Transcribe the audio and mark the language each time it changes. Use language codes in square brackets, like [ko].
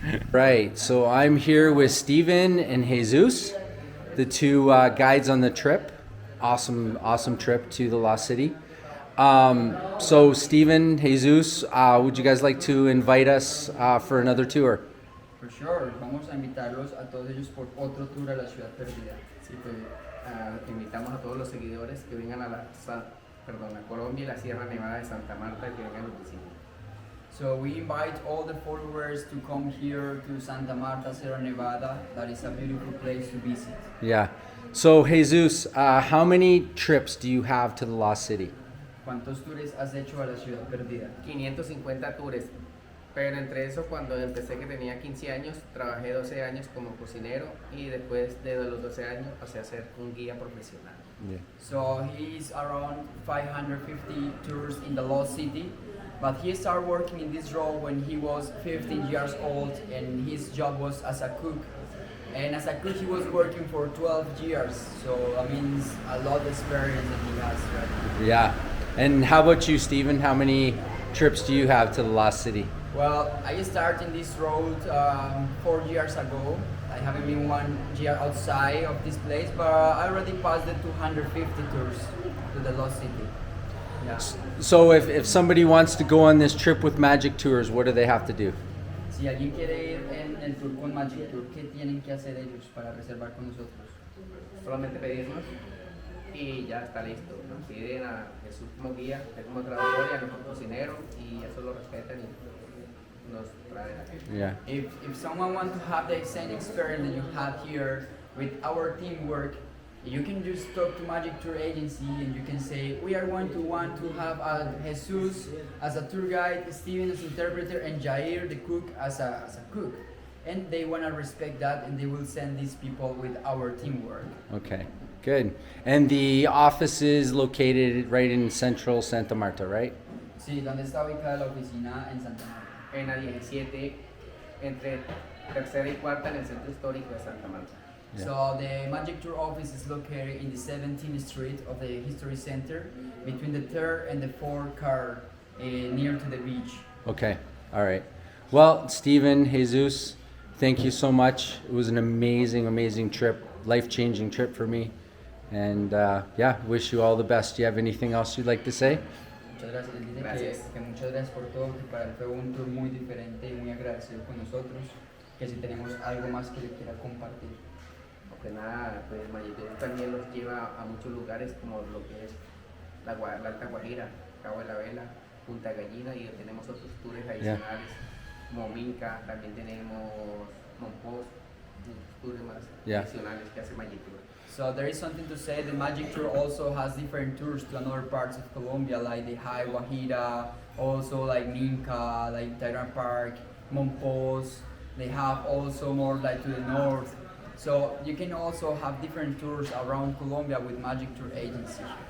[en] Right, so I'm here with Steven and Jesus, the two guides on the trip. Awesome trip to the Lost City. So Steven, Jesus, would you guys like to invite us for another tour? For sure, [es] vamos a invitarlos a todos ellos por otro tour a la Ciudad Perdida. Sí, pues invitamos a todos los seguidores que vengan a Colombia y la Sierra Nevada de Santa Marta que vengan a los vecinos. [en] So we invite all the followers to come here to Santa Marta, Sierra Nevada. That is a beautiful place to visit. Yeah. So Jesus, how many trips do you have to the Lost City? [es] ¿Cuántos tours has hecho a la Ciudad Perdida? 550 tours, pero entre eso cuando empecé que tenía 15 años, trabajé 12 años como cocinero y después de los 12 años pasé a ser un guía profesional. [en] Yeah. So he's around 550 tours in the Lost City, but he started working in this role when he was 15 years old, and his job was as a cook. And as a cook, he was working for 12 years. So I mean, it's a lot of experience that he has, right? Yeah. And how about you, Steven? How many trips do you have to the Lost City? Well, I started this road 4 years ago. I haven't been 1 year outside of this place, but I already passed the 250 tours to the Lost City. Yeah. So if somebody wants to go on this trip with Magic Tours, what do they have to do? [es] Si alguien quiere ir en el tour con Magic Tour, ¿qué tienen que hacer ellos para reservar con nosotros? Solamente pedirnos y ya está listo. Nos piden a Jesús como guía, él como traductor y a nuestro cocinero y eso lo respetan y nos traen aquí. [en] Yeah. If someone wants to have the same experience that you had here with our teamwork, you can just talk to Magic Tour Agency and you can say, we are going to want to have Jesus as a tour guide, Steven as interpreter, and Jair the cook as a cook. And they want to respect that and they will send these people with our teamwork. Okay. Good. And the office is located right in central Santa Marta, right? [es] Sí, ¿dónde está ubicada la oficina? En Santa Marta. En la 17, entre tercera y cuarta en el centro histórico de Santa Marta. [en] Yeah. So the Magic Tour office is located in the 17th Street of the History Center, between the 3rd and the 4th car, near to the beach. Okay. All right. Well, Steven, Jesus, thank you so much. It was an amazing trip, life-changing trip for me. And yeah, wish you all the best. Do you have anything else you'd like to say? [es] Muchas gracias. Él dice Gracias. que muchas gracias por todo, que para él fue un tour muy diferente y muy agradecido con nosotros, que si tenemos algo más que le quiera compartir. Porque nada, pues Mayitour también los lleva a muchos lugares como lo que es la Alta Guajira, Cabo de la Vela, Punta Gallina y tenemos otros tours adicionales como Minca, también tenemos Monpós, tours más [en] Yeah. [es] adicionales que hace Mayitour. [en] So there is something to say. The Magic Tour also has different tours to another parts of Colombia, like the High Guajira, also like Minca, like Tyrant Park, Monpos. They have also more like to the north. So you can also have different tours around Colombia with Magic Tour Agency.